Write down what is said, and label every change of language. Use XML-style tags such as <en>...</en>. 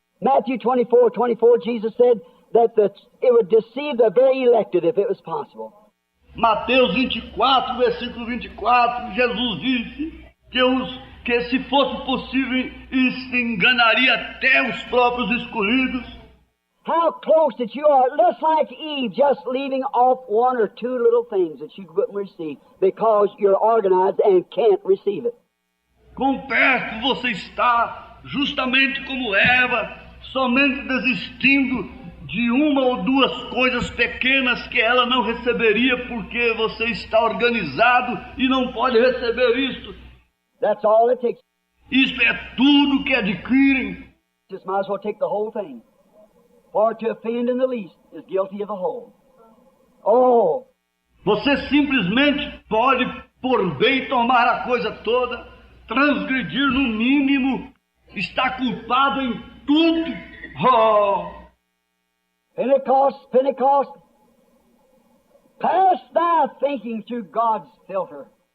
<en>Matthew 24:24, Jesus said that it would deceive the very elected if it was possible.</en> <pt>Mateus 24, versículo 24, Jesus disse que se fosse possível, isso enganaria até os próprios escolhidos.</pt> <en>How close that you are, just like Eve, just leaving off one or two little things that you couldn't receive because you're organized and can't receive it.</en> <pt>Quão perto você está, justamente como Eva, somente desistindo de uma ou duas coisas pequenas que ela não receberia porque você está organizado e não pode receber isto.</pt> <en>That's all it takes.</en> <pt>Isto é tudo que adquirem.</pt> <en>Just might as well take the whole thing. For to offend in the least is guilty of the whole. Oh!</en> <pt>Você simplesmente pode, por bem, tomar a coisa toda, transgredir no mínimo, está culpado em tudo. Oh!</pt> <en>Pentecost, pass thy thinking through God's filter.</en>